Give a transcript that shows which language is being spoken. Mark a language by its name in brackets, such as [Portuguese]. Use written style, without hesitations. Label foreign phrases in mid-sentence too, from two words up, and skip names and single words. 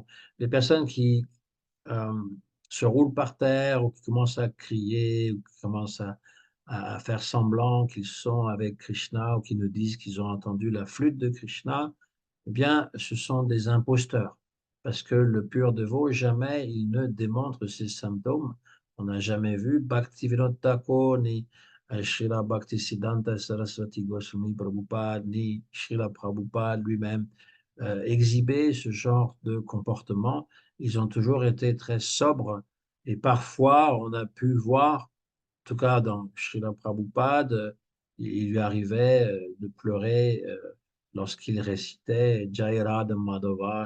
[French] Les personnes qui euh, se roulent par terre ou qui commencent à crier ou qui commencent à faire semblant qu'ils sont avec Krishna ou qui nous disent qu'ils ont entendu la flûte de Krishna, eh bien, ce sont des imposteurs. Parce que le pur dévot, jamais il ne démontre ces symptômes. On n'a jamais vu Bhaktivinoda Thakur, ni Srila Bhaktisiddhanta Saraswati Goswami Prabhupada, ni Srila Prabhupada lui-même exhiber ce genre de comportement. Ils ont toujours été très sobres et parfois on a pu voir, en tout cas dans Srila Prabhupada, il lui arrivait de pleurer lorsqu'il récitait Jai Radha Madhava.